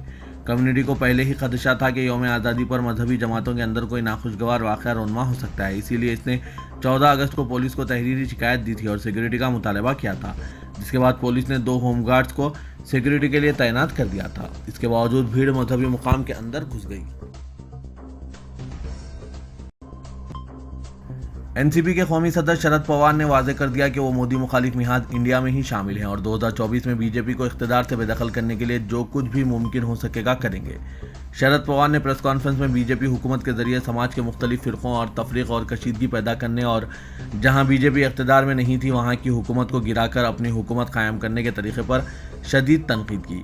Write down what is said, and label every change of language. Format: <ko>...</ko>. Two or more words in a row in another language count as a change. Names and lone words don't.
<ur>کمیونٹی کو پہلے ہی خدشہ تھا کہ یوم آزادی پر مذہبی جماعتوں کے اندر کوئی ناخوشگوار واقعہ رونما ہو سکتا ہے، اسی لیے اس نے 14 اگست کو پولیس کو تحریری شکایت دی تھی اور سیکیورٹی کا مطالبہ کیا تھا، جس کے بعد پولیس نے 2 ہوم گارڈز کو سیکیورٹی کے لیے تعینات کر دیا تھا۔ اس کے باوجود بھیڑ مذہبی مقام کے اندر گھس گئی۔ این سی پی کے قومی صدر شرد پوار نے واضح کر دیا کہ وہ مودی مخالف نہاد انڈیا میں ہی شامل ہیں اور 2024 میں بی جے پی کو اقتدار سے بے دخل کرنے کے لیے جو کچھ بھی ممکن ہو سکے گا کریں گے۔ شرد پوار نے</ur> <en>press conference</en> <ur>میں بی جے پی حکومت کے ذریعے سماج کے مختلف فرقوں اور تفریق اور کشیدگی پیدا کرنے اور جہاں بی جے پی اقتدار میں نہیں تھی وہاں کی حکومت کو گرا کر اپنی حکومت قائم کرنے کے طریقے پر شدید تنقید کی۔</ur>